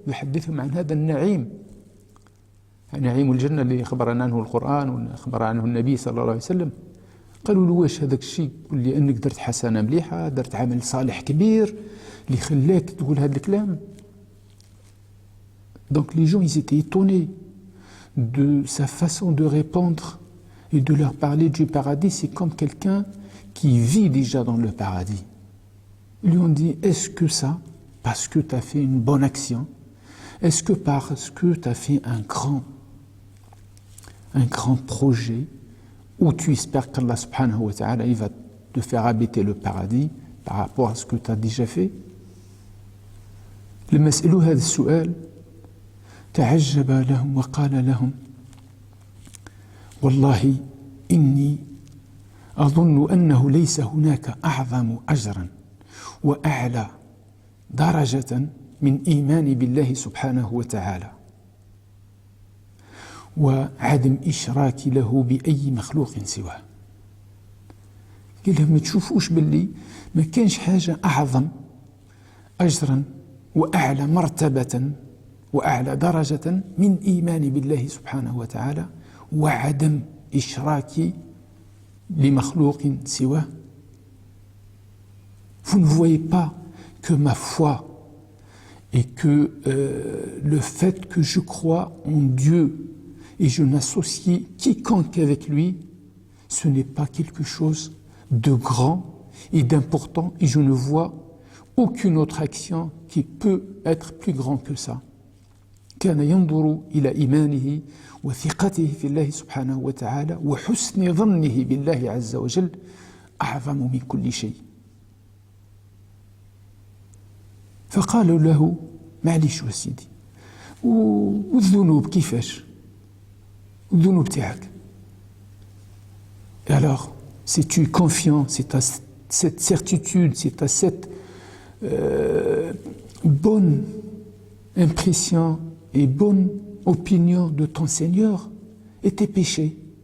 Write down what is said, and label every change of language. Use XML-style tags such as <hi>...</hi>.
<ar>يحدثهم عن هذا النعيم، نعيم الجنة اللي أخبرنا عنه القرآن وأخبر عنه النبي صلى الله عليه وسلم. قالوا له واش هذاك الشيء؟ قل لي أنك درت حسنة مليحة، درت عمل صالح كبير اللي خلاك تقول هذا الكلام.</ar> <fr>Donc les gens, ils étaient étonnés de sa façon de répondre et de leur parler du paradis. C'est comme quelqu'un qui vit déjà dans le paradis. Ils lui ont dit, est-ce que ça, parce que tu as fait une bonne action, est-ce que parce que tu as fait un grand projet où tu espères qu'Allah subhanahu wa ta'ala il va te faire habiter le paradis par rapport à ce que tu as déjà fait?</fr> <ar>لما سألوا هذا السؤال تعجب لهم وقال لهم والله إني أظن أنه ليس هناك أعظم أجرا وأعلى درجة من إيمان بالله سبحانه وتعالى وعدم إشراك له بأي مخلوق سواه. قال لهم ما تشوفوش باللي ما كانش حاجة أعظم أجرا وأعلى مرتبة وأعلى درجة من إيمان بالله سبحانه وتعالى وعدم إشراك لمخلوق سواه.</ar> <fr>Vous ne voyez pas que ma foi et que le fait que je crois en Dieu et je n'associe quiconque avec lui, ce n'est pas quelque chose de grand et d'important, et je ne vois aucune autre action qui peut être plus grand que ça.</fr> <ar>كان ينظر إلى إيمانه وثقته في الله سبحانه وتعالى وحسن ظنه بالله عز وجل أعظم من كل شيء. فقالوا له معليش وسيدي والذنوب كيفاش؟ الذنوب تاعك.</ar> <fr>Alors, si tu es confiant, si tu as cette certitude, si tu as cette bonne impression et bonne opinion de ton Seigneur et tes péchés.</fr>